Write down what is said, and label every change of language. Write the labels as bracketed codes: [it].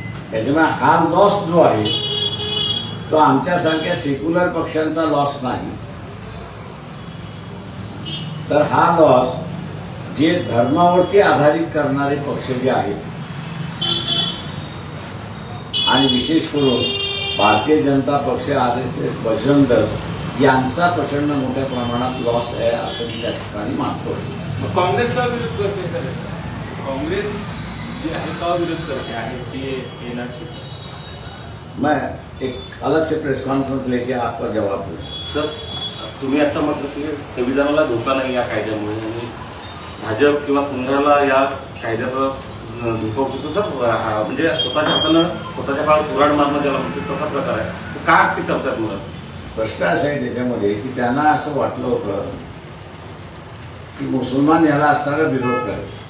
[mr] त्याच्यामुळे हा लॉस जो आहे तो आमच्यासारख्या सेक्युलर पक्षांचा लॉस नाही, तर हा लॉस जे धर्मावरती आधारित करणारे पक्ष जे आहेत आणि विशेष करून भारतीय जनता पक्ष, आरएसएस, बजरंग दल यांचा प्रचंड मोठ्या प्रमाणात लॉस आहे असं मी त्या ठिकाणी मानतो. काँग्रेसला विरोध करते सर, काँग्रेस जी आहे का विरोध करते आहे सीए एनआरसी? [hi] मैं एक अलग से प्रेस कॉन्फ्रेंस लेके आपका जवाब दूँ. [mr] सर, तुम्ही आता म्हटलं की संविधानाला धोका नाही या कायद्यामुळे आणि भाजप किंवा संघाला या कायद्याचा धोका होतो. तर म्हणजे स्वतःच्या हातानं स्वतःच्या काळात कुऱ्हाड मारणं ज्याला म्हणते तसा प्रकार आहे. का ते करतात? मला प्रश्न असा आहे त्याच्यामध्ये की त्यांना असं वाटलं होतं की मुसलमान याला असणारा विरोध करेल.